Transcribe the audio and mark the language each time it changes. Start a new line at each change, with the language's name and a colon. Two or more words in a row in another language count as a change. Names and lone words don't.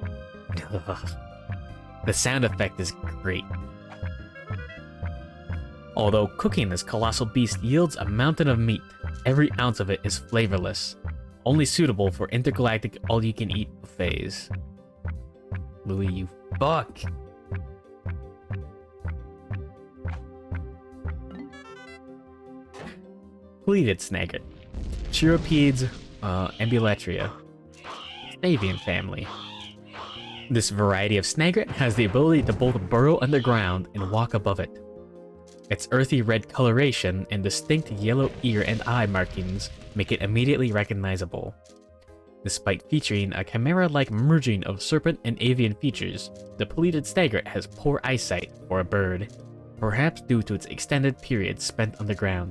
English: The sound effect is great. Although cooking this colossal beast yields a mountain of meat, every ounce of it is flavorless, only suitable for intergalactic all-you-can-eat buffets. Louis, you fuck! Pleated snagget. Chiropedes, Ambulatria. Avian family. This variety of snagget has the ability to both burrow underground and walk above it. Its earthy red coloration and distinct yellow ear and eye markings make it immediately recognizable. Despite featuring a chimera-like merging of serpent and avian features, the pleated snagget has poor eyesight for a bird, perhaps due to its extended period spent underground.